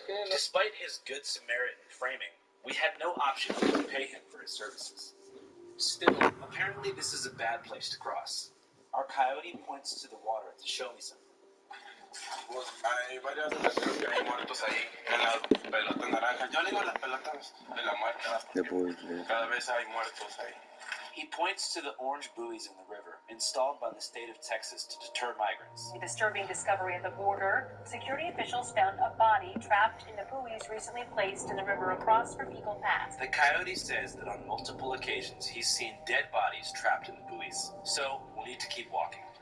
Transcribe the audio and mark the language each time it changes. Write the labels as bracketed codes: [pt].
[en] Despite his Good Samaritan framing, we had no option but to pay him for his services. Still, apparently this is a bad place to cross. Our coyote points to the water to show me something. [es] Pues hay varias veces que hay muertos ahí en las pelotas naranjas. Yo le digo las pelotas de la muerte, porque cada vez hay muertos ahí. [en] He points to the orange buoys in the river, installed by the state of Texas to deter migrants. A disturbing discovery at the border. Security officials found a body trapped in the buoys recently placed in the river across from Eagle Pass. The coyote says that on multiple occasions he's seen dead bodies trapped in the buoys, so we'll need to keep walking.